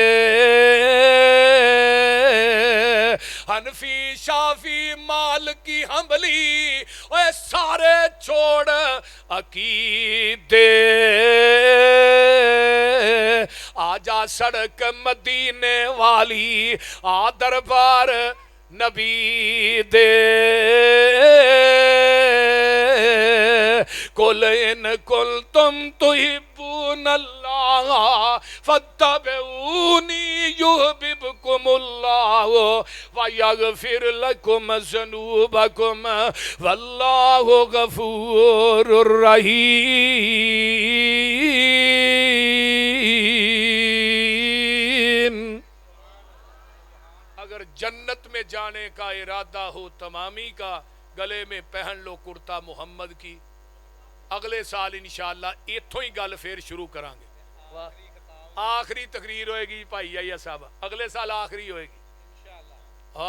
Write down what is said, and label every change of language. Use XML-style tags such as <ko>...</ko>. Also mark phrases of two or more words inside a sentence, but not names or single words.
<pa>حنفی شافعی مالکی حنبلی اوئے سارے چھوڑ عقیدے، آ جا سڑک مدینے والی، آ دربار نبی دے.</pa> <ar>قل إن كنتم تحبون الله فاتبعوني يحببكم الله ويغفر لكم ذنوبكم والله غفور رحيم.</ar> <ur>اگر جنت میں جانے کا ارادہ ہو تمامی کا، گلے میں پہن لو کرتا محمد کی.</ur> <pa>اگلے سال ان شاء اللہ اتھوں ہی گل فیر شروع کراں گے. آخری تقریر ہووے گی بھائی آیا صاحب، اگلے سال آخری ہووے گی ان شاء اللہ.</pa>